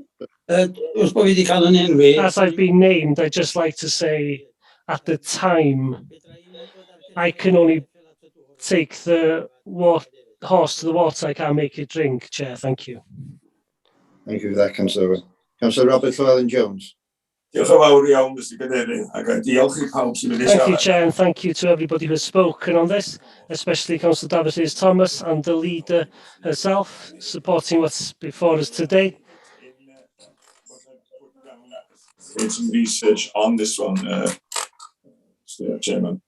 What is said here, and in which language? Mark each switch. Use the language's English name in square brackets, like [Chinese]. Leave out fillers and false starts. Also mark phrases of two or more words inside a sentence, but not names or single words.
[English] As I've been named, I'd just like to say, at the time, I can only take the horse to the water. I can't make it drink, Chair. Thank you. Thank you for that, Councillor. Councillor Robert Llewellyn-Jones. [Welsh] Diolch yn fawr iawn, Mr Cadeirydd, ac diolch I pawb sy'n mynd I [English] Thank you, [Welsh] siarad. [English] Chair, and thank you to everybody who has spoken on this, especially Councillor Davies Thomas and the leader herself, supporting what's before us today. Did some research on this one, Mr Chairman.